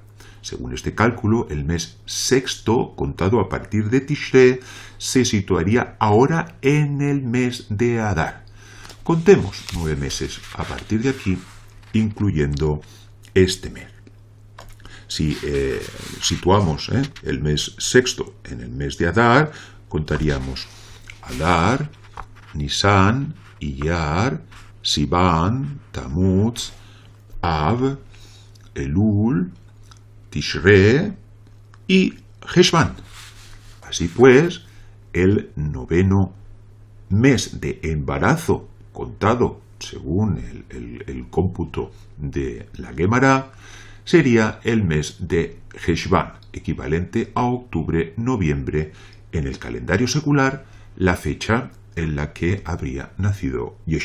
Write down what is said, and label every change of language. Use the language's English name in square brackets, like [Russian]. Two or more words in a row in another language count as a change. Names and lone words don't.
[Spanish] Según este cálculo, el mes sexto, contado a partir de Tishrei, se situaría ahora en el mes de Adar. Contemos 9 meses a partir de aquí, incluyendo este mes. Si situamos el mes sexto en el mes de Adar, contaríamos Adar, Nisan, Iyar, Sivan, Tamuz, Av, Elul, Tishrei y Heshvan. Así pues, el 9º mes de embarazo, contado según el cómputo de la Gemara, sería el mes de Heshvan, equivalente a octubre-noviembre en el calendario secular, la fecha en la que habría nacido Yeshua.